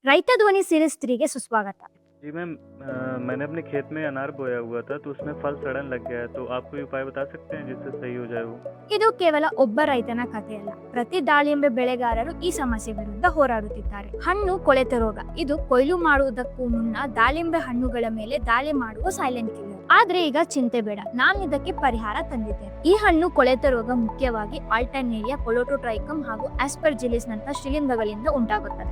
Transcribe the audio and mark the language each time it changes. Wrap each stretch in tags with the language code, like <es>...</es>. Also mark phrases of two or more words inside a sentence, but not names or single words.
<kn>ರೈತ ಧ್ವನಿ ಸೀರೀಸ್ 3ಗೆ ಸುಸ್ವಾಗತ.</kn> <hi>जी मैम, मैंने अपने खेत में अनार बोया हुआ था तो उसमें फल सड़न लग गया है, तो आप कोई उपाय बता सकते हैं जिससे सही हो जाए वो?</hi> <kn>ಇದು ಕೇವಲ ಒಬ್ಬ ರೈತನ ಕಥೆಯಲ್ಲ. ಪ್ರತಿ ದಾಳಿಂಬೆ ಬೆಳೆಗಾರರು ಈ ಸಮಸ್ಯೆ ವಿರುದ್ಧ ಹೋರಾಡುತ್ತಿದ್ದಾರೆ. ಹಣ್ಣು ಕೊಳೆತ ರೋಗ ಇದು ಕೊಯ್ಲು ಮಾಡುವುದಕ್ಕೂ ಮುನ್ನ ದಾಳಿಂಬೆ ಹಣ್ಣುಗಳ ಮೇಲೆ ದಾಳಿ ಮಾಡುವ</kn> <en>silent killer.</en> <kn>ಆದ್ರೆ ಈಗ ಚಿಂತೆ ಬೇಡ, ನಾನು ಇದಕ್ಕೆ ಪರಿಹಾರ ತಂದಿದ್ದೇನೆ. ಈ ಹಣ್ಣು ಕೊಳೆತ ರೋಗ ಮುಖ್ಯವಾಗಿ ಆಲ್ಟರ್ನೇರಿಯಾ, ಕೊಲೋಟೋಟ್ರೈಕಮ್ ಹಾಗೂ ಆಸ್ಪರ್ಜಿಲಿಸ್ ನಂತ ಶಿಲೀಂಧ್ರಗಳಿಂದ ಉಂಟಾಗುತ್ತದೆ.</kn>